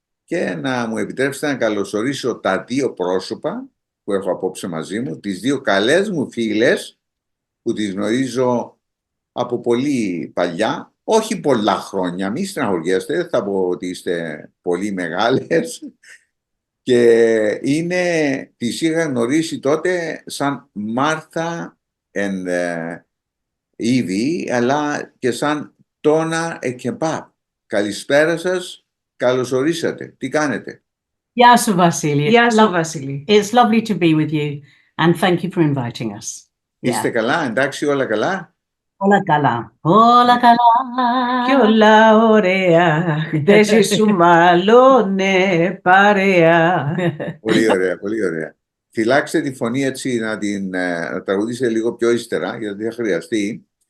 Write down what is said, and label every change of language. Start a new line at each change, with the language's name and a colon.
Greek: Και να μου επιτρέψετε να καλωσορίσω τα δύο πρόσωπα που έχω απόψε μαζί μου, τις δύο καλές μου φίλες, που τις γνωρίζω από πολύ παλιά, όχι πολλά χρόνια, μη στεναχωριέστε, δεν θα πω ότι είστε πολύ μεγάλες, και τις είχα γνωρίσει τότε σαν Μάρθα and Ήβη, αλλά και σαν Τόνα και Παπ. Καλησπέρα σας, καλώς ορίσατε. Τι κάνετε? Γεια σου, Βασίλη. Γεια σου, Βασίλη.
English: It's lovely to be with you and thank you for inviting us.
Greek: Είστε καλά, εντάξει, όλα καλά? Όλα καλά, όλα καλά. Κι όλα ωραία, χτες ήσου μάλλονε παρέα. Πολύ ωραία, πολύ ωραία. Φυλάξτε τη φωνή έτσι να τραγουδήσετε λίγο πιο ύστερα, γιατί θα χρειαστεί.